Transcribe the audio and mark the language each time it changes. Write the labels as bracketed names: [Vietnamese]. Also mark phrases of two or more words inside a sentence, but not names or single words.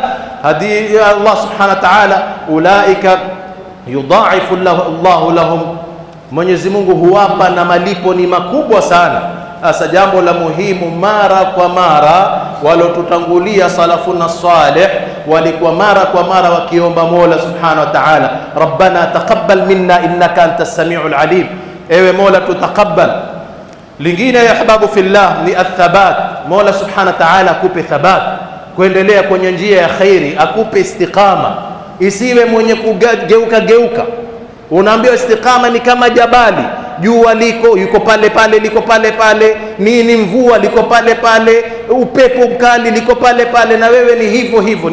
[Swahili] Hadi [Arabic] الله سبحانه وتعالى أولئك يضاعف الله لهم, [Swahili] Mwenyezi Mungu huwapa na malipo ni makubwa sana. Sasa jambo la muhimu, mara kwa mara walotutangulia [Arabic] سلفنا صالح [Swahili] walikuwa mara kwa mara wakiomba Mola [Arabic] سبحانه وتعالى ربنا تقبل منا إنك أنت السميع العليم, [Swahili] ewe Mola tutakabbal. Lingine ya [Arabic] أحباب في الله [Swahili] ni athabat. Mola [Arabic] سبحانه وتعالى [Swahili] akupe thabat, kuendelea kwenye njia ya khairi, akupe istiqama, isiwe mwenye kugeuka. Unaambiwa istiqama ni kama jabali, jua yuko pale pale, liko pale pale, nini mvua liko pale pale, upepo mkali liko pale pale, na wewe ni hivyo hivyo.